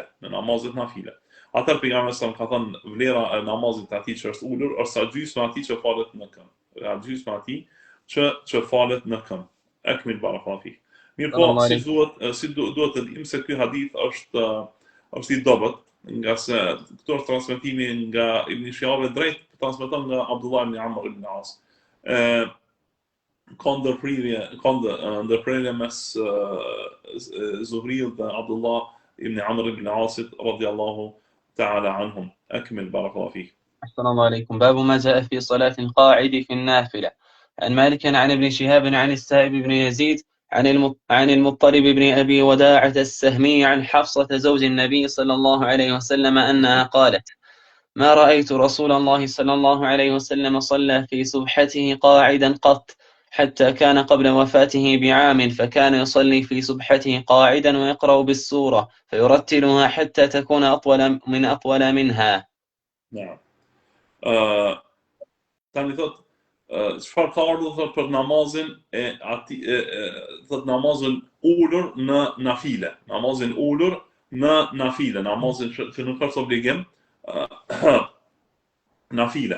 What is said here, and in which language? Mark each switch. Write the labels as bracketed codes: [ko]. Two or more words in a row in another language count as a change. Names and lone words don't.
[sq] Atëherë pejgamberi sallallahu ka thënë vlera e namazit atij që është ulur është sa gjysma atij që falet në këmbë. Që falet në këmbë. [ar] أكمل بارك الله فيك. [sq] Mirë po, si duhet të dim se ky hadith është I dobët, nga se këto është transmetimi nga Ibn Shihab drejt transmeton nga Abdullah ibn Amr ibn al-As. Ka ndërprerje mes Zuhriut dhe Abdullah ibn Amr ibn al-Asit [ar] رضي الله تعالى عنهم. أكمل بارك الله فيك. السلام عليكم. باب ما جاء في صلاة القاعد في النافلة. عن مالك عن ابن شهاب عن السائب بن يزيد عن المطلب بن أبي وداعة السهمي عن حفصة زوج النبي صلى الله عليه وسلم أنها قالت: ما رأيت رسول الله صلى الله عليه وسلم صلى في سبحته قاعدا قط، حتى كان قبل وفاته بعام، فكان يصلي في سبحته قاعدا ويقرأ بالسورة فيرتلها حتى تكون أطول منها. نعم. [sq] Tani thot çfarë ka ardhur thot për namazin thot namazin ulur në nafile, namazin që nuk është obligim, nafile.